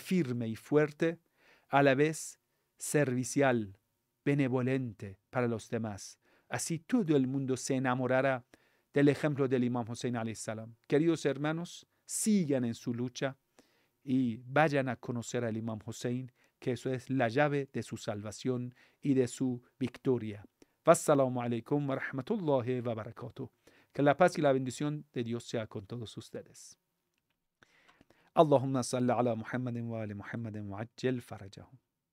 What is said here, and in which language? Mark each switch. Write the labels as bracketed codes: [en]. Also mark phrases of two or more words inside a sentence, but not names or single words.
[es] Ser firme y fuerte, a la vez servicial, benevolente para los demás. Así todo el mundo se enamorará del ejemplo del Imam Hussein [ar] عليه السلام. [es] Queridos hermanos, sigan en su lucha y vayan a conocer al Imam Hussein, que eso es la llave de su salvación y de su victoria. [ar] والسلام عليكم ورحمة الله وبركاته. [es] Que la paz y la bendición de Dios sea con todos ustedes. [ar] اللهم صل على محمد وآل محمد وعجل فرجهم.